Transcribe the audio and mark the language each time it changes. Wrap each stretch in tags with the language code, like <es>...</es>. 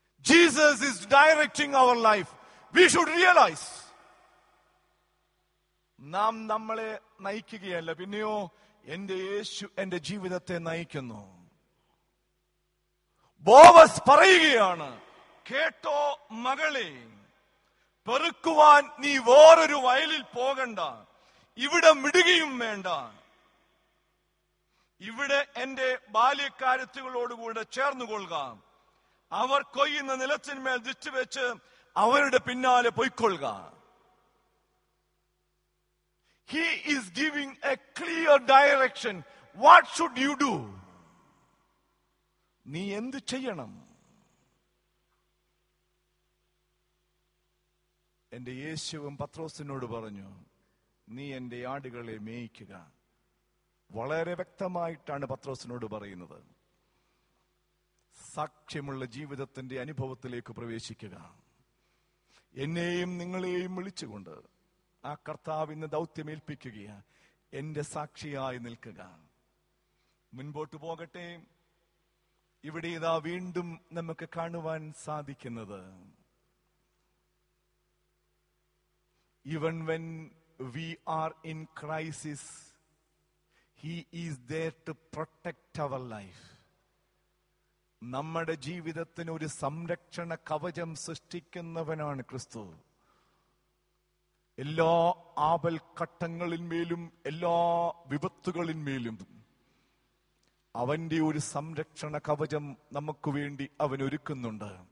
<en>Jesus is directing our life. We should realize.</en> <ml>നാം നമ്മളെ നയിക്കുകയല്ല, പിന്നെയോ എന്റെ യേശു എന്റെ ജീവിതത്തെ നയിക്കുന്നു. ബോവസ് പറയുകയാണ്, കേട്ടോ മകളെ, പെറുക്കുവാൻ നീ വേറൊരു വയലിൽ പോകണ്ട, ഇവിടെ മിടുകയും വേണ്ട. ഇവിടെ എന്റെ ബാല്യക്കാരത്തികളോടുകൂടെ ചേർന്നുകൊള്ളുക. അവർ കൊയ്യുന്ന നിലത്തിന്മേൽ ദൃഷ്ടി വെച്ച് അവരുടെ പിന്നാലെ പൊയ്ക്കൊള്ളുക.</ml> <en>He is giving a clear direction. What should you do?</en> <ml>നീ എന്ത് ചെയ്യണം? എന്റെ യേശുവും പത്രോസിനോട് പറഞ്ഞു, നീ എന്റെ ആടുകളെ മേയിക്കുക. വളരെ വ്യക്തമായിട്ടാണ് പത്രോസിനോട് പറയുന്നത്. സാക്ഷ്യമുള്ള ജീവിതത്തിന്റെ അനുഭവത്തിലേക്ക് പ്രവേശിക്കുക. എന്നെയും നിങ്ങളെയും വിളിച്ചുകൊണ്ട് ആ കർത്താവ് ഇന്ന് ദൗത്യമേൽപ്പിക്കുകയാണ്. എന്റെ സാക്ഷിയായി നിൽക്കുക. മുൻപോട്ട് പോകട്ടെ. ഇവിടെ ഇതാ വീണ്ടും നമുക്ക് കാണുവാൻ സാധിക്കുന്നത്,</ml> <en>even when we are in crisis, he is there to protect our life.</en> <ml>നമ്മുടെ ജീവിതത്തിന് ഒരു സംരക്ഷണ കവചം സൃഷ്ടിക്കുന്നവനാണ് ക്രിസ്തു. എല്ലാ ആപൽഘട്ടങ്ങളിന്മേലും എല്ലാ വിപത്തുകളിന്മേലും അവന്റെ ഒരു സംരക്ഷണ കവചം നമുക്ക് വേണ്ടി അവൻ ഒരുക്കുന്നുണ്ട്.</ml>